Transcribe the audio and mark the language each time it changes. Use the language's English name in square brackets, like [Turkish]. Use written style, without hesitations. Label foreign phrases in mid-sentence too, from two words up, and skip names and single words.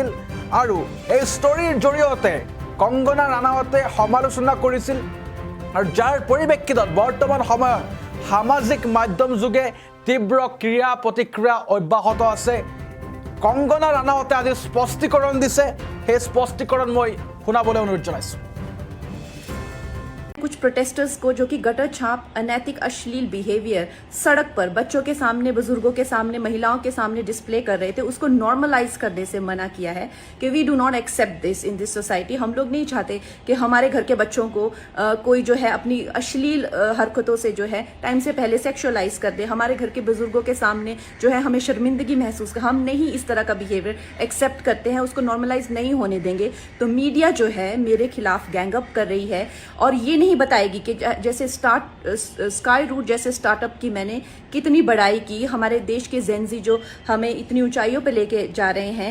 [Assamese] আৰু এই ষ্টৰীৰ জৰিয়তে কংগনা ৰানাৱতে সমালোচনা কৰিছিল। আৰু যাৰ পৰিপ্ৰেক্ষিতত বৰ্তমান সময়ত সামাজিক মাধ্যম যোগে তীব্ৰ ক্ৰিয়া প্ৰতিক্ৰিয়া অব্যাহত আছে। কংগনা ৰানাৱতে আজি স্পষ্টীকৰণ দিছে, সেই স্পষ্টীকৰণ মই শুনাবলৈ অনুৰোধ জনাইছোঁ। [Hindi] कुछ प्रोटेस्टर्स को जो कि गटर छाप अनैतिक अश्लील बिहेवियर सड़क पर बच्चों के सामने, बुजुर्गों के सामने, महिलाओं के सामने डिस्प्ले कर रहे थे, उसको नॉर्मलाइज करने से मना किया है कि [English] we do not accept this in this society. [Hindi] हम लोग नहीं चाहते कि हमारे घर के बच्चों को कोई जो है अपनी अश्लील हरकतों से जो है टाइम से पहले सेक्सुअलाइज कर दे। हमारे घर के बुजुर्गों के सामने जो है हमें शर्मिंदगी महसूस कर, हम नहीं इस तरह का बिहेवियर एक्सेप्ट करते हैं, उसको नॉर्मलाइज नहीं होने देंगे। तो मीडिया जो है मेरे खिलाफ गैंगअप कर रही है और ये नहीं बताएगी कि जैसे स्काई रूट जैसे स्टार्टअप की मैंने कितनी बड़ाई की, हमारे देश के जेनजी जो हमें इतनी ऊंचाइयों पे लेके जा रहे हैं।